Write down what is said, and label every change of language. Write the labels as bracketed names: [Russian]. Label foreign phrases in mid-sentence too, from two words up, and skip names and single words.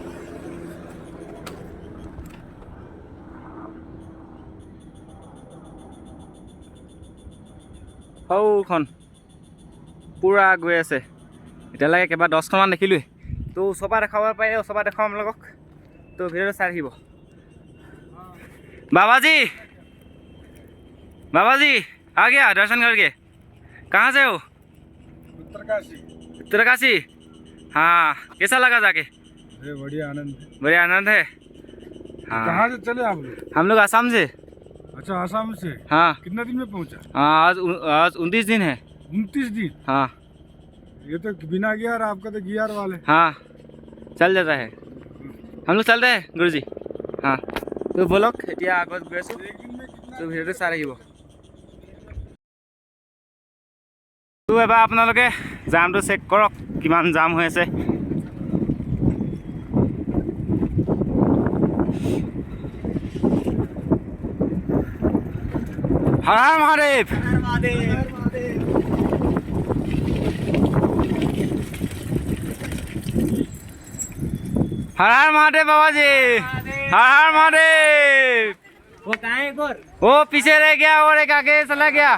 [Assamese] সৌখন পূৰা গৈ আছে। এতিয়ালৈকে কেইবা 10খনমান দেখিলোঁৱেই। তো ওচৰৰ পৰা দেখাব পাৰিলে ওচৰৰ পৰা দেখাম আপোনালোকক। তো ভিডিঅ'টো চাই থাকিব। [Hindi] बाबाजी आ गया दर्शन करके। कहाँ से हो? उत्तरकाशी। हाँ, कैसा लगा जाके? बढ़िया आनंद है। हाँ। कहाँ से चले आप लोग? हम लोग आसाम से। अच्छा, आसाम से। हाँ। कितना दिन में पहुँचा? हाँ, आज 29 दिन है। 29 दिन? हाँ। ये तो बिना गियर, आपका तो गियर वाले। हाँ, चल जाता है। हम लोग चलते हैं गुरु जी। हाँ, तो बोलक [Assamese] এতিয়া আগত গৈ আছোঁ। তো ভিডিঅ'টো চাই থাকিব। তো এবাৰ আপোনালোকে জামটো চেক কৰক, কিমান জাম হৈ আছে। হৰ হৰ মহাদেৱ। [Hindi] हर हर महादेव बाबा जी, हर हर महादेव। वो कहाँ है? वो पीछे रह गया और एक आगे चला गया।